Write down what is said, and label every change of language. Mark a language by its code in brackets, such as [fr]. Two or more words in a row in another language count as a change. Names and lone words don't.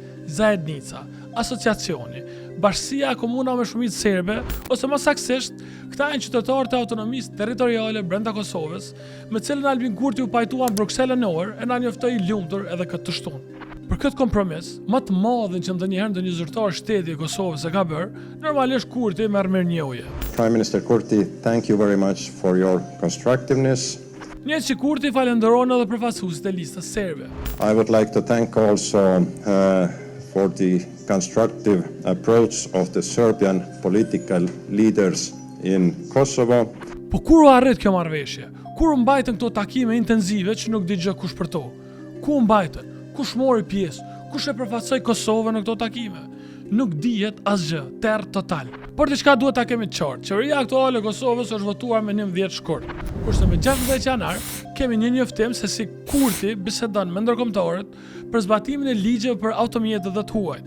[sq] Zajednica, asociacioni, bashkësia e komuna me shumicë serbe, ose më saktësisht, këta janë qytetarë të autonomisë territoriale brenda Kosovës, me cilën Albin Kurti u pajtua në Bruxelles në orë e na njoftoi i lumtur edhe këtë të shtunë. Për këtë kompromis, më të madhin që ndonjëherë ndonjë zyrtar shteti i Kosovës e ka bërë, normalisht Kurti merr mirënjohje. [en] Prime Minister Kurti, thank you very much for your constructiveness. [sq] Njëjtë që Kurti falenderon edhe përfaqësuesit e listës serbe. [en] I would like to thank also for the constructive approach of the Serbian political leaders in Kosovo. [sq] Po kur u arrit kjo marrëveshje? Kur u mbajtën këto takime intensive që nuk di gjë kush për to? Ku u mbajtën? Kush mori pjesë? Kush e përfaqësoi Kosovën në këto takime? Nuk dihet asgjë, terr total. Por diçka duhet ta kemi të qartë. Qeveria aktuale e Kosovës është votuar me 19 shkurt, kurse me 16 janar kemi një njoftim se si Kurti bisedon me ndërkombëtarët për zbatimin e ligjeve për automjetet dhe të huajt.